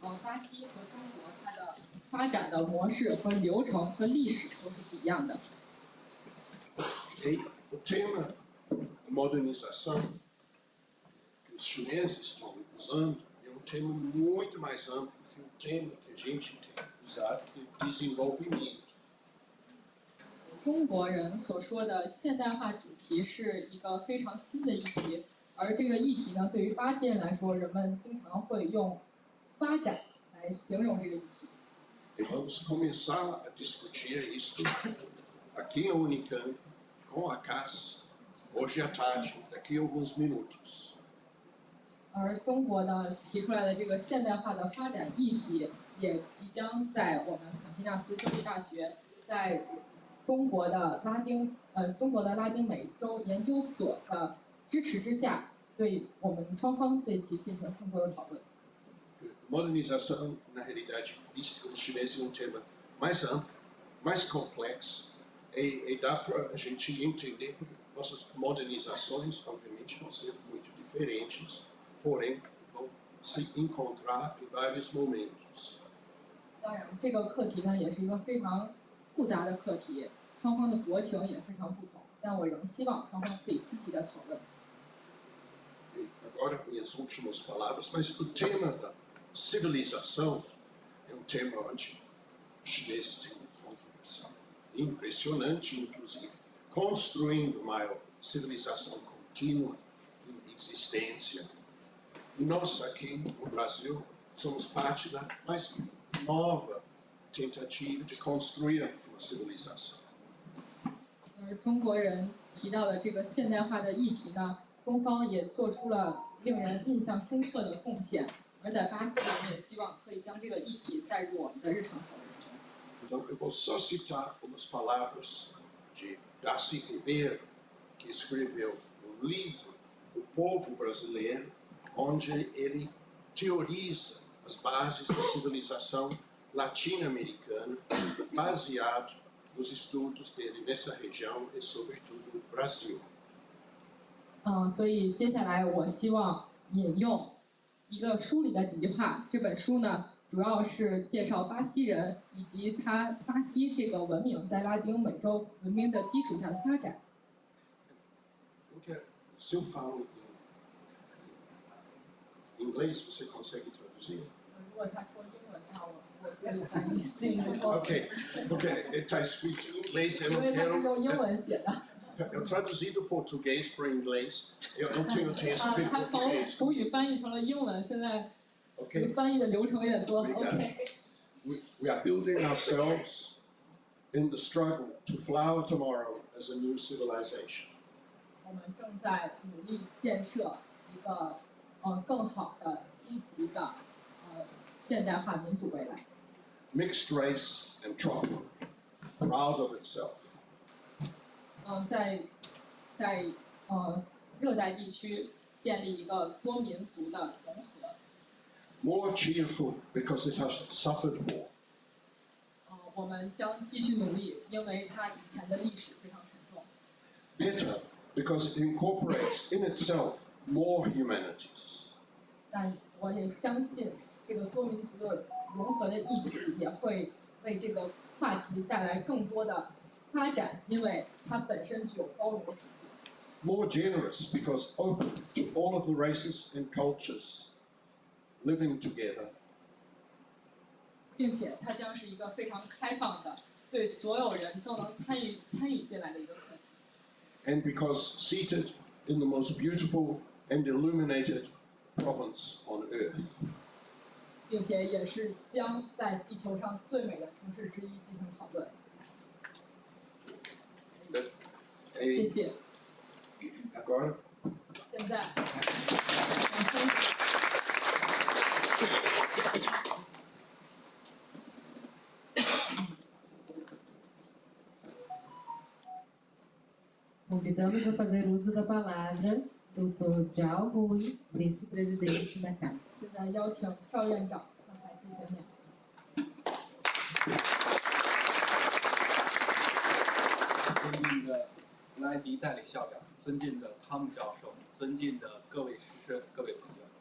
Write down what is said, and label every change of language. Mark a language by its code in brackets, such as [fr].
[zh] 巴西和中国它的发展的模式和流程和历史都是不一样的。 [pt] E o tema modernização que os chineses estão usando é um tema muito mais amplo que o tema que a gente tem usado, que é desenvolvimento. [zh] 中国人所说的现代化主题是一个非常新的议题，而这个议题呢，对于巴西人来说，人们经常会用发展来形容这个议题。 [pt] E vamos começar a discutir isso aqui na Unicamp, com a Cass, hoje à tarde, daqui a alguns minutos. [zh] 而中国呢提出来的这个现代化的发展议题，也即将在我们坎皮纳斯州立大学，在中国的拉丁美洲研究所的支持之下，对我们双方对其进行更多的讨论。 [pt] Modernização, na realidade, vista pelos chineses, é um tema mais amplo, mais complexo, e dá para a gente entender que nossas modernizações, obviamente, vão ser muito diferentes, porém, vão se encontrar em vários momentos. [zh] 当然，这个课题呢也是一个非常复杂的课题，双方的国情也非常不同，但我仍希望双方可以积极的讨论。 [pt] E agora, minhas últimas palavras, mas o tema da civilização é um tema onde os chineses têm uma contribuição impressionante, inclusive construindo uma civilização contínua em existência. E nós aqui no Brasil somos parte da mais nova tentativa de construir uma civilização. [zh] 而中国人提到的这个现代化的议题呢，中方也做出了令人印象深刻的贡献。而在巴西，我们也希望可以将这个议题带入我们的日常讨论中。 [pt] Então, eu vou só citar umas palavras de Darcy Ribeiro, que escreveu um livro, O Povo Brasileiro, onde ele teoriza as bases da civilização latino-americana, baseado nos estudos dele nessa região e, sobretudo, no Brasil. [zh] 所以接下来我希望引用一个书里的几句话。这本书呢，主要是介绍巴西人以及巴西这个文明在拉丁美洲文明的基础下的发展。 [pt] Se eu falo em inglês, você consegue traduzir? [zh] 如果他说英文，那我可以翻译信的。 [pt] Ok, está escrito em inglês, eu [zh] 因 [pt] não [zh] 为它是 [pt] quero. [zh] 用英文写的。 [pt] Eu traduzi do português para o inglês, eu tinha escrito [zh] 他从 [pt] português. [zh] 普语翻译成了英文，现在 Ok, 翻译的流程有点多。 [pt] Obrigado. OK。 [en] we are building ourselves in the struggle to flower tomorrow as a new civilization. [zh] 我们正在努力建设一个更好的、积极的现代化民主未来。 [en] Mixed race and tropical, proud of itself. [zh] 在热带地区建立一个多民族的融合。 [en] More cheerful because it has suffered more. [zh] 我们将继续努力，因为它以前的历史非常沉重。 [en] Bitter because it incorporates in itself more humanities. [zh] 但我也相信，这个多民族的融合的议题也会为这个话题带来更多的发展，因为它本身具有包容的属性。 [en] More generous because open to all of the races and cultures living together. [zh] 并且它将是一个非常开放的，对所有人都能参与进来的一个课题。 [en] And because seated in the most beautiful and illuminated province on earth. [zh] 并且也是将在地球上最美的城市之一进行讨论。谢谢。 [pt] Agora? [zh] 现在， [pt] Convidamos a fazer uso da palavra Dr. Liu Qi, vice-presidente da Casa. [zh] 现在邀请邵院长上台进行演讲。尊敬的弗莱迪代理校长，尊敬的汤姆教授，尊敬的各位师生、各位朋友。